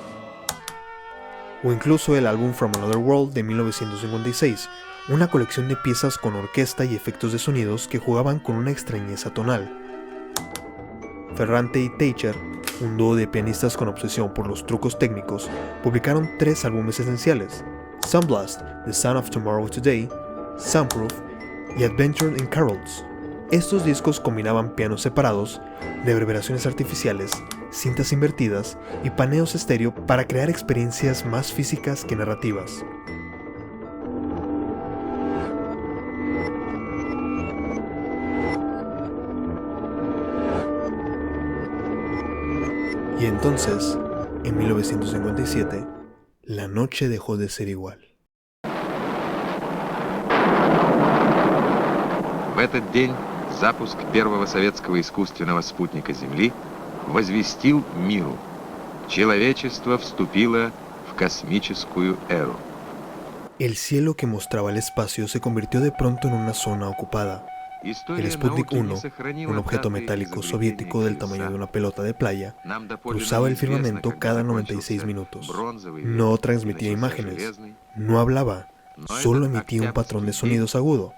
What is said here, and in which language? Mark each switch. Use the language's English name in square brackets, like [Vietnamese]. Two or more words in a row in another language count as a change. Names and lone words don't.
[Spanish] O incluso el álbum From Another World de 1956, una colección de piezas con orquesta y efectos de sonidos que jugaban con una extrañeza tonal. Ferrante y Teicher, un dúo de pianistas con obsesión por los trucos técnicos, publicaron 3 álbumes esenciales: Sunblast, The Sound of Tomorrow Today, Soundproof y Adventure in Carols. Estos discos combinaban pianos separados, reverberaciones artificiales, cintas invertidas y paneos estéreo para crear experiencias más físicas que narrativas. Y entonces, en 1957, la noche dejó de ser igual. [Russian] В этот день запуск первого советского искусственного спутника Земли возвестил миру: человечество вступило в космическую эру. [Spanish] El cielo que mostraba el espacio se convirtió de pronto en una zona ocupada. El Sputnik 1, un objeto metálico soviético del tamaño de una pelota de playa, cruzaba el firmamento cada 96 minutos. No transmitía imágenes, no hablaba, solo emitía un patrón de sonidos agudo.